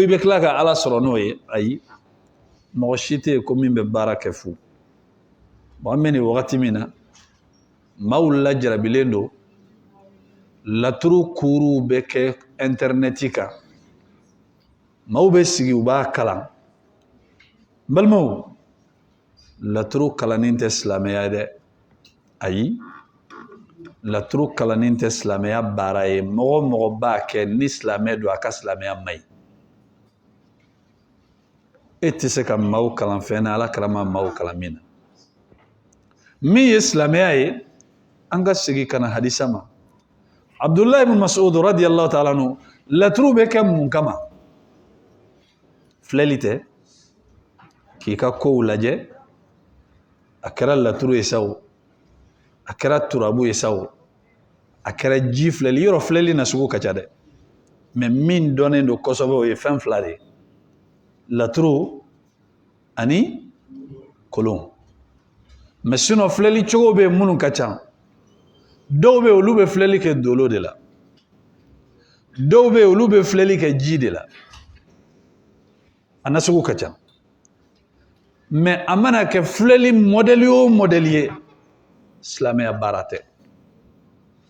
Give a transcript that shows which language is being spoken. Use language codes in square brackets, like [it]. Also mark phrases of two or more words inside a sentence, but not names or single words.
[bm] i bɛ tila ka ala sɔrɔ n'o ye ayi mɔgɔ si tɛ yen ko min bɛ baara kɛ fu bon an bɛ nin wagati min na maaw lajarabilen don laturu kuruw bɛ kɛ interneti kan maaw bɛ sigi u b'a kalan n balimaw laturu kalanin tɛ silamɛya ye dɛ ayi laturu kalanin tɛ silamɛya baara ye mɔgɔ o mɔgɔ b'a kɛ ni silamɛ don a ka silamɛya man ɲi e tɛ se ka maaw kalan fɛn na ala kɛra ma maaw kalan min na min ye silamɛya ye an ka segin ka na hadisa ma Abdullahi ibn Mas'ud [ar] رضي الله تعالى عنه [bm] laturu bɛ kɛ mun kama filɛli tɛ k'i ka kow lajɛ a kɛra laturu ye sa o a kɛra turabu ye sa o a kɛra ji filɛli yɔrɔ filɛli na sugu ka ca dɛ mais min dɔnnen don kosɛbɛ o ye fɛn fila de ye laturu ani kolon mais sinon filɛli cogo bɛ minnu ka ca dɔw bɛ olu bɛ filɛli kɛ dolo de la dɔw bɛ olu bɛ filɛli kɛ ji de la a na sugu ka ca mais a mana kɛ filɛli modèle o modèle ye silamɛya baara tɛ